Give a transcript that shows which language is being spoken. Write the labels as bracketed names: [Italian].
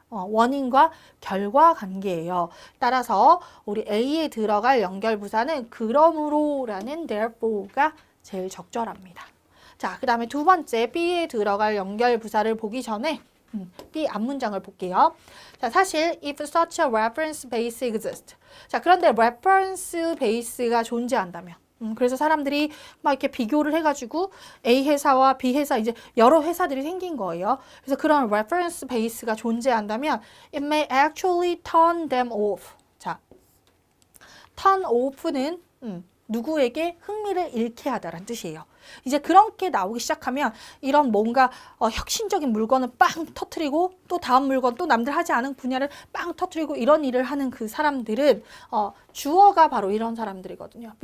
[Korean] 원인과 결과 관계예요. 따라서 우리 A에 들어갈 연결부사는 그러므로라는 therefore가 제일 적절합니다. 자, 그 다음에 두 번째 B에 들어갈 연결부사를 보기 전에 B 앞문장을 볼게요. 자, 사실 [English] if such a reference base exists. [Korean] 자, 그런데 reference base가 존재한다면 그래서 사람들이 막 이렇게 비교를 해가지고 A 회사와 B 회사 이제 여러 회사들이 생긴 거예요. 그래서 그런 reference base가 존재한다면 [English] it may actually turn them off. [Korean] 자, turn off는 누구에게 흥미를 잃게 하다라는 뜻이에요. 이제 그렇게 나오기 시작하면 이런 뭔가 혁신적인 물건을 빵 터트리고 또 다음 물건 또 남들 하지 않은 분야를 빵 터트리고 이런 일을 하는 그 사람들은 주어가 바로 이런 사람들이거든요.